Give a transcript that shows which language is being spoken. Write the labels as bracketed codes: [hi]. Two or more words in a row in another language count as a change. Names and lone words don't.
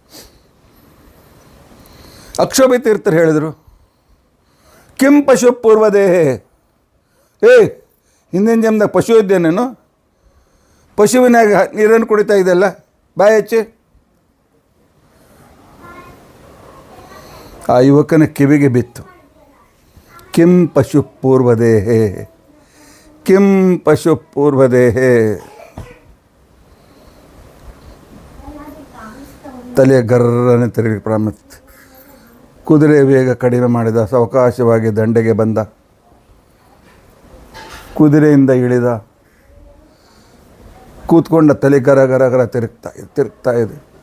[kn] ಅಕ್ಷೋಭ್ಯ ತೀರ್ಥರು ಹೇಳಿದರು, [sa] ಕಿಂ ಪಶು ಪೂರ್ವದೇಹೇ, [kn] ಹಿಂದಿನ ಜನ್ಮದಾಗ ಪಶು ಇದ್ದೇನೇನು, ಪಶುವಿನಾಗ ನೀರನ್ನು ಕುಡಿತಾ ಇದೆಯಲ್ಲ, ಬಾಯಿ ಹಚ್ಚಿ. ಆ ಯುವಕನ ಕಿವಿಗೆ ಬಿತ್ತು, [sa] ಕಿಂ ಪಶು ಪೂರ್ವದೇಹೇ, ಕಿಂ ಪಶು ಪೂರ್ವದೇಹೇ. [kn] ತಲೆ ಗರ್ರನೆ ತಿರುಗಿ ಪ್ರಾರಂಭ. ಕುದುರೆ ವೇಗ ಕಡಿಮೆ ಮಾಡಿದ, ಸಾವಕಾಶವಾಗಿ ದಂಡೆಗೆ ಬಂದ, ಕುದುರೆಯಿಂದ ಇಳಿದ, ಕೂತ್ಕೊಂಡ ತಲೆ ಗರ ತಿರುಗ್ತಾ ಇದೆ.